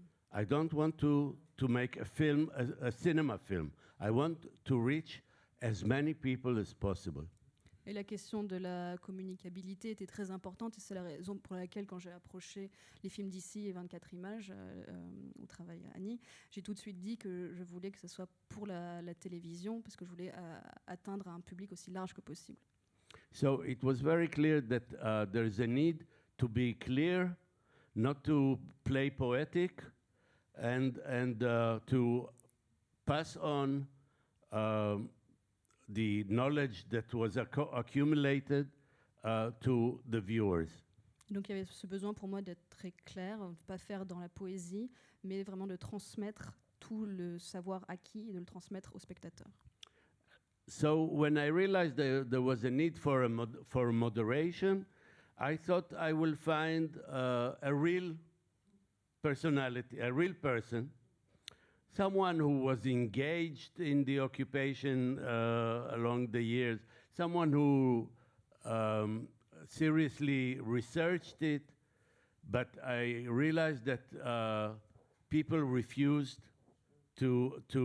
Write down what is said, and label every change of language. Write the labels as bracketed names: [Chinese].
[English] I don't want to make a film, a cinema film. I want to reach as many people as possible. [French] Et la question de la communicabilité était très importante, et c'est la raison pour laquelle, quand j'ai approché les films d'ici et 24 images, où travaille Annie, j'ai tout de suite dit que je voulais que ce soit pour la télévision, parce que je voulais atteindre un public aussi large que possible. [English] So it was very clear that there is a need to be clear, not to play poetic, and to pass on the knowledge that was accumulated to the viewers. [French] Donc il y avait ce besoin pour moi d'être très clair, de ne pas faire dans la poésie, mais vraiment de transmettre tout le savoir acquis et de le transmettre aux spectateurs. [English] So when I realized there was a need for moderation, I thought I will find a real personality, a real person, someone who was engaged in the occupation along the years, someone who seriously researched it, but I realized that people refused to